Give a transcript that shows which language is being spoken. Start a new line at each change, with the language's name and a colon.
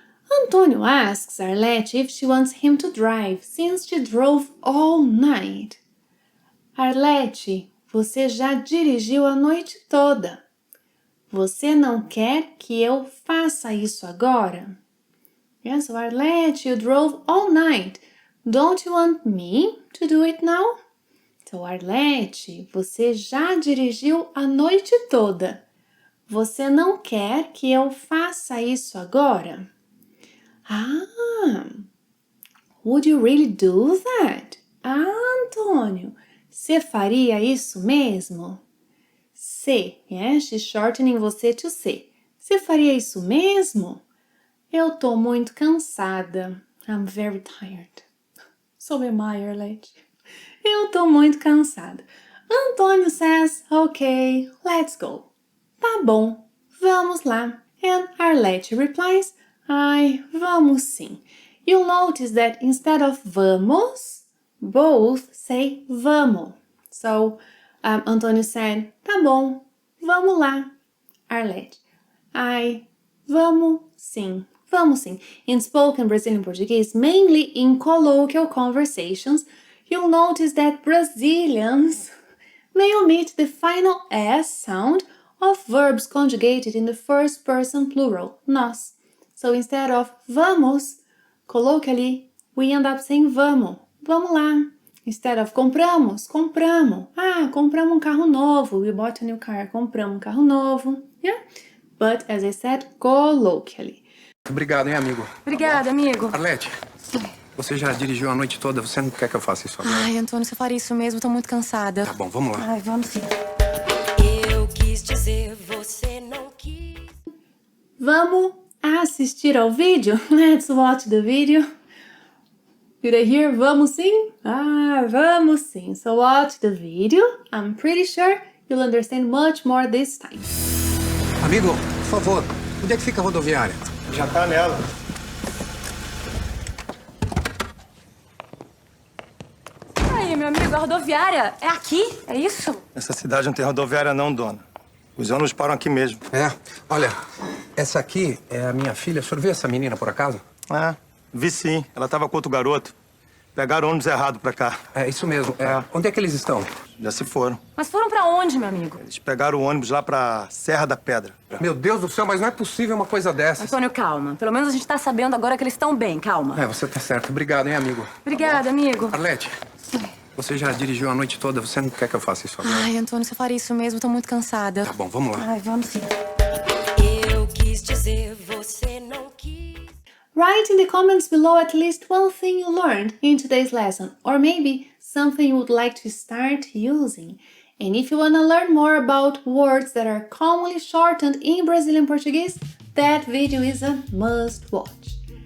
English: Antônio asks Arlette if she wants him to drive, since she drove all night.
Portuguese: Arlette, você já dirigiu a noite toda. Você não quer que eu faça isso agora?
English: Yes, so Arlette, you drove all night. Don't you want me to do it now?
Portuguese: Então, Arlete, você já dirigiu a noite toda. Você não quer que eu faça isso agora?
English: Ah, would you really do that?
Portuguese: Ah, Antônio, você faria isso mesmo?
English: C, yeah, she's shortening você to C.
Portuguese: Você faria isso mesmo? Eu tô muito cansada.
English: I'm very tired. So am I, Arlete.
Portuguese: Eu tô muito cansada.
English: Antônio says, okay, let's go.
Portuguese: Tá bom, vamos lá.
English: And Arlete replies,
Portuguese: ai, vamos sim.
English: You'll notice that instead of vamos, both say vamos. So, Antônio said,
Portuguese: tá bom, vamos lá. Arlete, ai, vamos sim. Vamos sim.
English: In spoken Brazilian Portuguese, mainly in colloquial conversations, you'll notice that Brazilians may omit the final S sound of verbs conjugated in the first person plural, nós. So instead of vamos, colloquially, we end up saying vamos,
Portuguese: vamos lá.
English: Instead of compramos, compramos.
Portuguese: Ah, compramos um carro novo.
English: We bought a new car.
Portuguese: Compramos um carro novo.
English: Yeah? But, as I said, colloquially.
Portuguese: Obrigado, hein, amigo. Obrigada, amigo. Arlete, você já dirigiu a noite toda, você não quer que eu faça isso agora? Ai, Antônio, você faria isso mesmo, tô muito cansada. Tá bom, vamos lá. Ai, vamos sim. Eu quis dizer, você não quis. Vamos assistir ao vídeo?
English: Let's watch the video. Did I hear
Portuguese: vamos sim? Ah, vamos sim.
English: So watch the video. I'm pretty sure you'll understand much more this time.
Portuguese: Amigo, por favor, onde é que fica a rodoviária? Já tá nela. Aí, meu amigo, a rodoviária é aqui? É isso? Essa cidade não tem rodoviária não, dona. Os ônibus param aqui mesmo. É, olha, essa aqui é a minha filha. O senhor viu essa menina por acaso? É, vi sim. Ela tava com outro garoto. Pegaram o ônibus errado pra cá. É, isso mesmo. Onde é que eles estão? Já se foram. Mas foram pra onde, meu amigo? Eles pegaram o ônibus lá pra Serra da Pedra. Meu Deus do céu, mas não é possível uma coisa dessas. Antônio, calma. Pelo menos a gente tá sabendo agora que eles estão bem, calma. É, você tá certo. Obrigado, hein, amigo. Obrigada, amigo. Arlete, você já dirigiu a noite toda, você não quer que eu faça isso agora? Ai, Antônio, você faria isso mesmo, tô muito cansada. Tá bom, vamos lá. Ai, vamos sim. Eu quis dizer, você não quis.
English: Write in the comments below at least one thing you learned in today's lesson, or maybe something you would like to start using. And if you want to learn more about words that are commonly shortened in Brazilian Portuguese, that video is a must watch.